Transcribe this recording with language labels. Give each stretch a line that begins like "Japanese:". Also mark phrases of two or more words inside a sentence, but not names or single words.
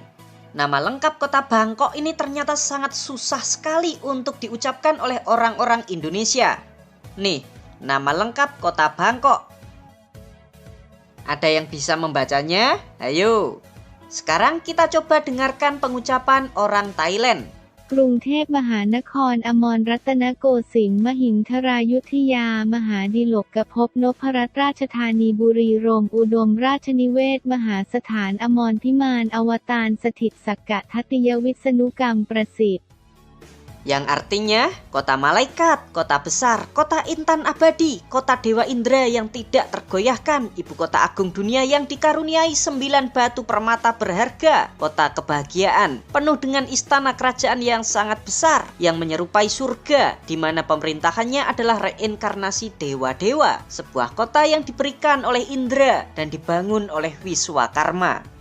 Indonesian: Nama lengkap kota Bangkok ini ternyata sangat susah sekali untuk diucapkan oleh orang-orang Indonesia. Nih, nama lengkap kota Bangkok. Ada yang bisa membacanya? Ayo. Sekarang kita coba dengarkan pengucapan orang Thailand. กรุงเทพมหานครอมรรัตนโกสินทร์มหินทรายุธยามหาดิลกภพนพรัตน์ราชธานีบุรีรมย์อุดมราชนิเวศน์มหาสถานอมรพิมานอวตารสถิตสักกะทัตติยวิษณุกรรมประสิทธิ์ Yang artinya kota malaikat, kota besar, kota intan abadi, kota dewa Indra yang tidak tergoyahkan, ibu kota agung dunia yang dikaruniai 9 batu permata berharga, kota kebahagiaan, penuh dengan istana kerajaan yang sangat besar, yang menyerupai surga, di mana pemerintahannya adalah reinkarnasi dewa-dewa, sebuah kota yang diberikan oleh Indra dan dibangun oleh Wiswakarma.